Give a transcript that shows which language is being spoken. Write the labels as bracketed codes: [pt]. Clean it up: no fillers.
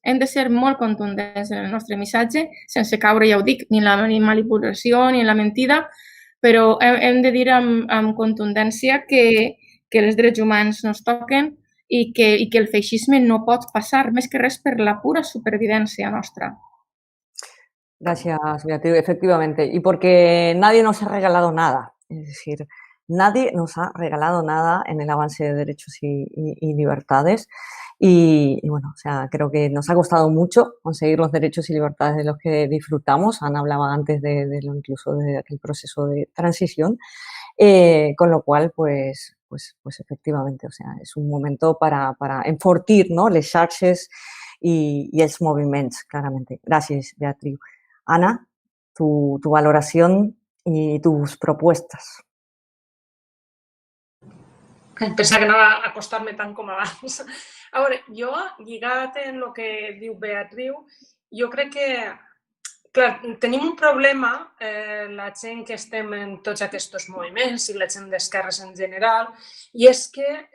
[ca] Hem de ser molt contundents en el nostre missatge, sense caure, ja ho dic, ni en la manipulació ni en la mentida, però hem de dir amb contundència que els drets humans no es toquen i que el feixisme no pot passar més que res per la pura supervivencia nostra. [es] Gracias, Beatriz. Efectivamente. Y porque nadie nos ha regalado nada. Es decir, nadie nos ha regalado nada en el avance de derechos y libertades. Y bueno, o sea, creo que nos ha costado mucho conseguir los derechos y libertades de los que disfrutamos. Ana hablaba antes incluso de aquel proceso de transición. Con lo cual, pues efectivamente, o sea, [ca] és un moment para enfortir, no?, les xarxes i els moviments, [es] claramente. [ca] Gràcies, Beatriu. [es] Ana, tu valoración y tus propuestas. [ca] Pensava que anava a acostar-me tant com abans. A veure, jo, lligat en el que diu Beatriu, jo crec que, clar, tenim un problema, la gent que estem en tots aquests moviments i la gent d'esquerres en general, i és que